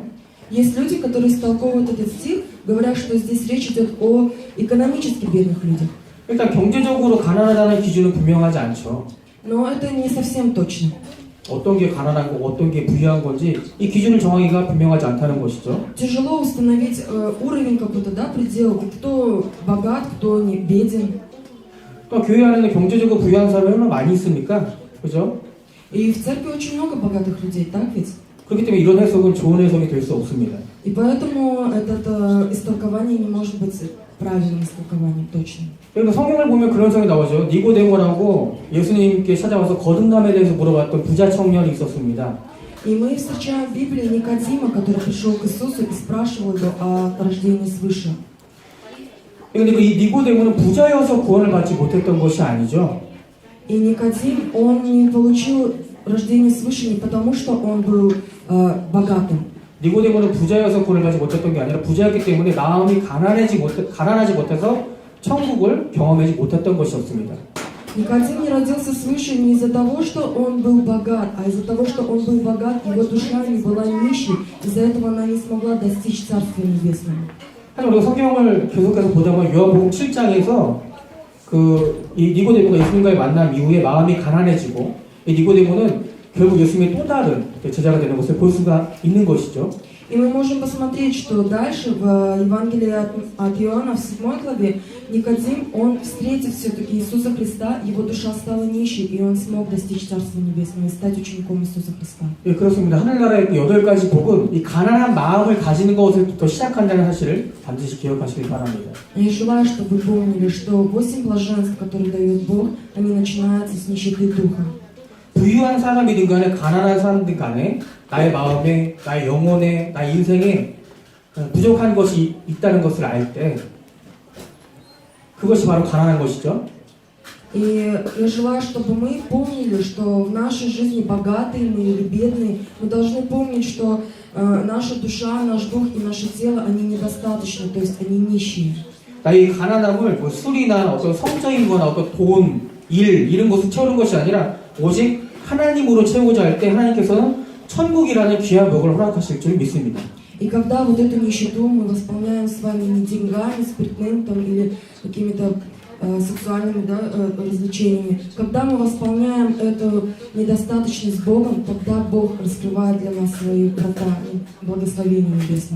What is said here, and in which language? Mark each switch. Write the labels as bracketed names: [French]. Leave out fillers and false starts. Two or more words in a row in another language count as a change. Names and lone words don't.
[Russian] Есть люди, которые истолковывают этот стих, говорят, что здесь речь идет о экономически бедных людях. [Korean] 일단 경제적으로 가난하다는 기준은 분명하지 않죠. [Russian] Но это не совсем точно. [Korean] 어떤 게 가난한 거고 어떤 게 부유한 건지 이 기준을 정하기가 분명하지 않다는 것이죠. [Russian] Тяжело установить уровень какой-то, да, предел, кто богат, кто не беден. [Korean] 또 교회 안에는 경제적으로 부유한 사람이 얼마나 많이 있습니까? 그죠? [Russian] И в церкви очень много богатых людей, так ведь? [Korean] 그렇기 때문에 이런 해석은 좋은 해석이 될 수 없습니다. [Russian] И поэтому это истолкование не может быть правильным истолкованием, точно. [Korean] 그러니까 성경을 보면 그런 성이 나오죠. 니고데모라고 예수님께 찾아와서 거듭남에 대해서 물어봤던 부자 청년이 있었습니다. [Russian] И мы встречаем в Библии Никодима, который пришел к Иисусу и спрашивал его о рождении свыше. [Korean] 그런데 이 니고데모는 부자여서 구원을 받지 못했던 것이 아니죠. [Russian] И Никодим, он не получил рождение свыше не потому, что он был богатым. [Korean] 니고데모는 부자여서 구원을 받지 못했던 게 아니라 부자였기 때문에 마음이 가난하지 못해서 천국을 경험하지 못했던 것이었습니다. [Russian] Никодим не родился свыше не из-за того, что он был богат, а из-за того, что он был богат, его душа не была нищей, из-за этого она не смогла достичь Царствия Небесного. [Korean] 하지만 우리가 성경을 계속해서 보다 보면 요한복음 7장에서 이 니고데모가 예수님과의 만남 이후에 마음이 가난해지고 이 니고데모는 결국 예수님의 또 다른 제자가 되는 것을 볼 수가 있는 것이죠. [Russian] И мы можем посмотреть, что дальше в Евангелии от Иоанна в 7 главе Никодим, он встретив все-таки Иисуса Христа, его душа стала нищей, и он смог достичь Царства Небесного и стать учеником Иисуса Христа. [Korean] 예, 그렇습니다. 하늘나라의 그 8가지 복은 이 가난한 마음을 가지는 것부터 시작한다는 사실을 반드시 기억하시길 바랍니다. [Russian] Я желаю, чтобы вы помнили, что 8 блаженств, которые дает Бог, они начинаются с нищеты духа. [Korean] 부유한 사람이든 간에 가난한 사람이든 간에 나의 마음에, 나의 영혼에, 나의 인생에 부족한 것이 있다는 것을 알 때 그것이 바로 가난한 것이죠. [Russian] И я желаю, чтобы мы помнили, что в нашей жизни богатые мы или бедные, мы должны помнить, что наша душа, наш дух и наше тело, они недостаточны, то есть они нищие. [Korean] 나의 가난함을 뭐 술이나 어떤 성적인 거나 어떤 돈, 일 이런 것을 채우는 것이 아니라 오직 하나님으로 채우고자 할 때 하나님께서는 천국이라는 귀한 복을 허락하실 줄 믿습니다. [Russian] И когда вот эту нищету мы восполняем с вами не деньгами, спиртным там, или какими-то сексуальными развлечениями, когда мы восполняем эту недостаточность Богом, тогда Бог раскрывает для нас свои врата и благословения небесных.